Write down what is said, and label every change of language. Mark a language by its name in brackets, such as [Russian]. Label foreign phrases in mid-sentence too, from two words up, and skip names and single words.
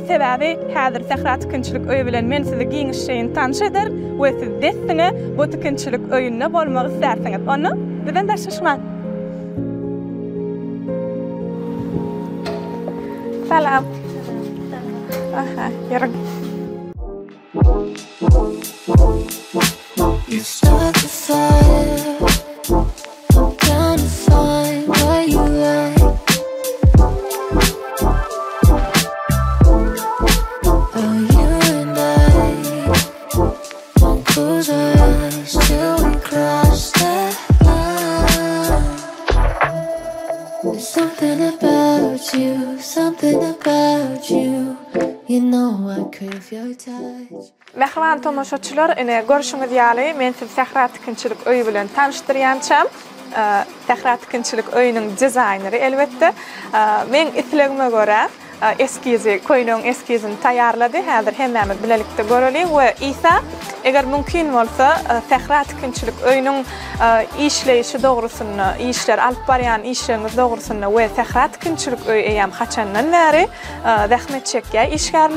[Turkmen] Sebäbi häzir Sehra tikinçilik öýü bilen men sizi giňişeýin tanış eder we siz desine bu tikinçilik öýünde bolmagy islersiňiz. Onu bizden daşlaşma. Salam. [Turkish] Aha, yarın. [English] You start the fire. I'm trying to find what you like. Oh, you and I won't close our eyes till we cross that line. There's something about you, something about you. You know I crave your touch. [Turkmen] Mehriban tamaşaçylar, ine görüşüňiz ýaly men sizi Sehra tikinçilik öýü bilen tanışdyrýançam. Sehra tikinçilik öýüniň dizayneri elbetde. Men islegime görä eskizi, köýnüň eskizini taýýarlady. Häzir hemmämiz bilelikde görelik we Isa eger mümkin bolsa Sehra tikinçilik öýüniň işleýişi dogrusyny, işler alyp barýan işleriniz dogrusyny we Sehra tikinçilik öýü eýem haçandan bäri zähmet çekýär işgärler.